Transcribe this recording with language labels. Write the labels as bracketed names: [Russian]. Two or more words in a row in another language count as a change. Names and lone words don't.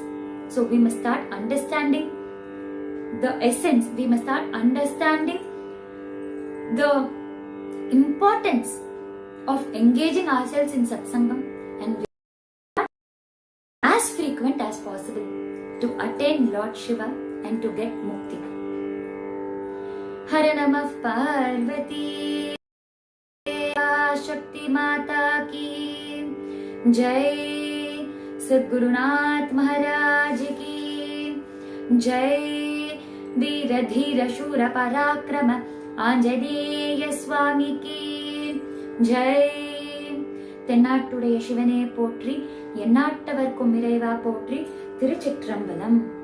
[English] So we must start understanding the essence. We must start understanding the importance of engaging ourselves in satsangam and as frequent as possible to attain Lord Shiva and to get mukti. [Hindi] हर नमः पार्वती शक्ति माता की जय, सद्गुरुनाथ महाराज की जय, वीर धीर शूर पराक्रम आंजनेय स्वामी की जय. [Tamil] தென்னாட்டுடைய சிவனே போற்றி, எந்நாட்டவர்க்கும் இறைவா போற்றி. திருச்சிற்றம்பலம்.